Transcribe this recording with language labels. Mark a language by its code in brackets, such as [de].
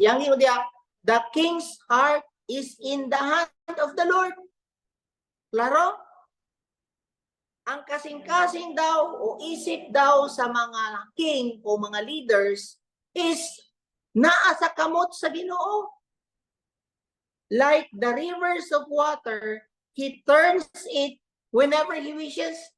[ceb] Yang diya, [en] the king's heart is in the hand of the Lord. [ceb] Klaro? Ang kasing-kasing daw o isip daw sa mga king o mga leaders is naa sa kamot sa Ginoo. [en] Like the rivers of water, He turns it whenever He wishes.